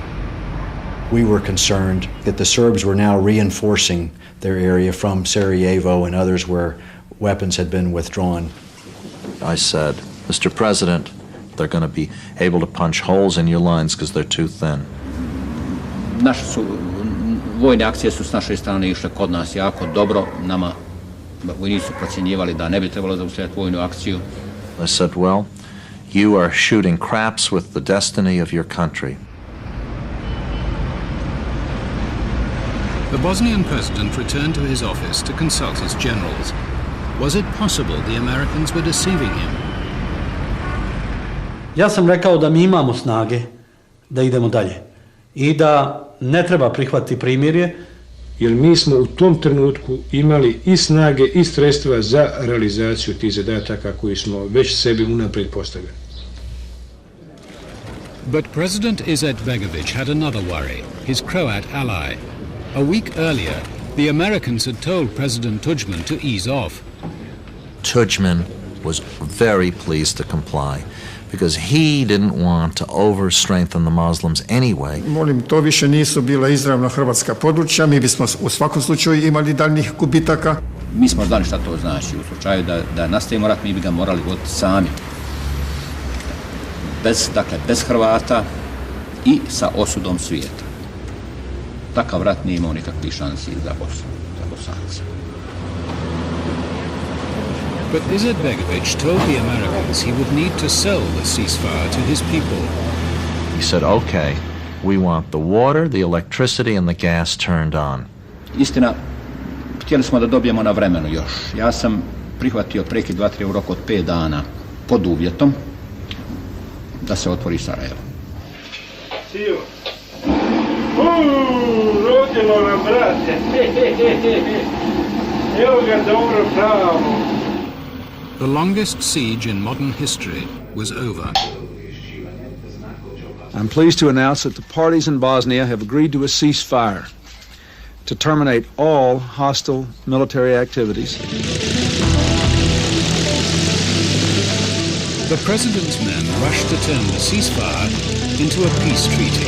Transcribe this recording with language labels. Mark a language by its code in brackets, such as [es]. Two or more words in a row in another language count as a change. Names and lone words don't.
[en] We were concerned that the Serbs were now reinforcing their area from Sarajevo and others where weapons had been withdrawn. I said, Mr. President, they're going to be able to punch holes in your lines because they're too thin. [bs] Vojne akcije su s naše strane išle kod nas jako dobro. Nama vojnici su procjenjivali da ne bi trebalo zaustaviti vojnu akciju. [en] I said, well, you are shooting craps with the destiny of your country. The Bosnian president returned to his office to consult his generals. Was it possible the Americans were deceiving him? [bs] Ja sam rekao da mi imamo snage da idemo dalje i da ne treba prihvatiti primirje. Jer mi smo u tom trenutku imali i snage i sredstva za realizaciju tih zadataka koji smo već sebi unaprijed postavili. [en] But President Izetbegović had another worry, his Croat ally. A week earlier, the Americans had told President Tudjman to ease off. Tudjman was very pleased to comply because he didn't want to over-strengthen the Muslims anyway. [hr] Molim, to više nisu bila izravno hrvatska područja, mi bismo u svakom slučaju imali daljnjih gubitaka. [bs] Mi smo znali šta to znači. U slučaju da nastavimo rat, mi bi ga morali voditi sami. Bez Hrvata i sa osudom svijeta. Takav rat nije imao nikakvih šansi za Bosanaca. [en] But Izetbegović told the Americans he would need to sell the ceasefire to his people. He said, okay, we want the water, the electricity and the gas turned on. [bs] Istina, htjeli smo da dobijemo na vremenu još. Ja sam prihvatio prekid vatre u roku od 5 dana pod uvjetom da se otvori Sarajevo. Sio. Rodilo nam, brate. Evo ga dobro pravo. [en] The longest siege in modern history was over. I'm pleased to announce that the parties in Bosnia have agreed to a ceasefire to terminate all hostile military activities. The president's men rushed to turn the ceasefire into a peace treaty.